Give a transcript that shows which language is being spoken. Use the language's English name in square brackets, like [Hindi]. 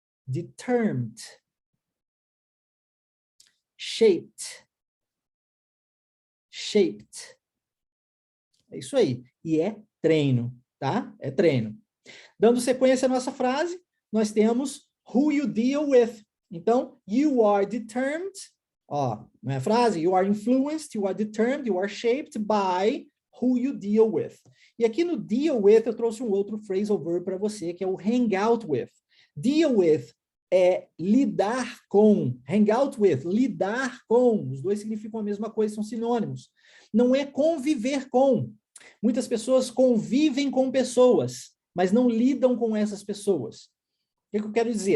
[English] Determined. Shaped. Shaped. [Portuguese] É isso aí. E é treino, tá? É treino. Dando sequência à nossa frase, nós temos [English] who you deal with. [Portuguese] Então, [English] you are determined. [Portuguese] Ó, não é a frase? [English] You are influenced, you are determined, you are shaped by who you deal with. [Portuguese] E aqui no deal with, eu trouxe um outro phrasal verb para você, que é o hang out with. Deal with é lidar com, hang out with, lidar com, os dois significam a mesma coisa, são sinônimos. Não é conviver com. Muitas pessoas convivem com pessoas, mas não lidam com essas pessoas. O que eu quero dizer?